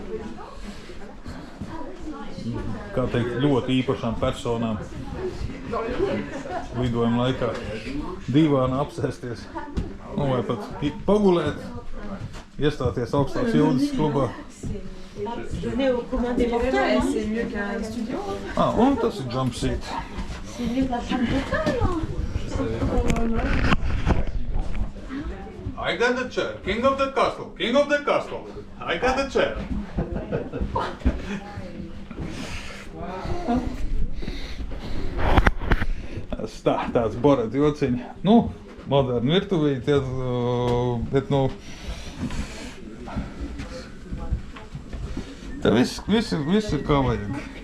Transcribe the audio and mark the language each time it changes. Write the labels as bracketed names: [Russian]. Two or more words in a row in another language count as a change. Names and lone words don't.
[Latvian] Kā teikt, ļoti īpašām personām lidojuma laikā divāna apsēsties, nu, vai pat pagulēt, iestāties augstās jūdas klubā. Un tas ir [English] jump seat. I got the chair, king of the castle. I got the chair. [Latvian] Tāds Borat jociņi. Nu, moderni virtuvīti, bet, nu, te viss ir kā vajag.